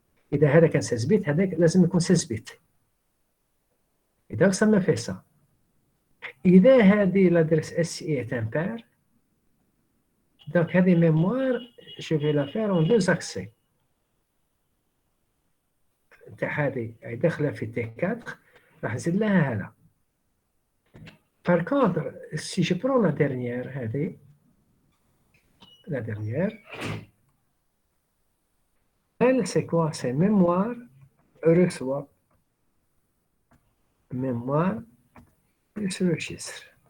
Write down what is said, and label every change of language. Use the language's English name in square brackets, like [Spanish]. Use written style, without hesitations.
[French] Et d'ailleurs, avec un 16 bits, il faut 16 bits. Et donc, ça me fait ça. [Arabic] إذا هذه [French] l'adresse SI est impair, donc [Arabic] هذه [French] mémoire, je vais la faire en deux accès. [Arabic] هذه داخله في T4 راح نزيد لها هذا. [French] Par contre, si je prends la dernière [Arabic] هذه, [French] la dernière, elle c'est quoi? C'est mémoire reçoit mémoire plus registre.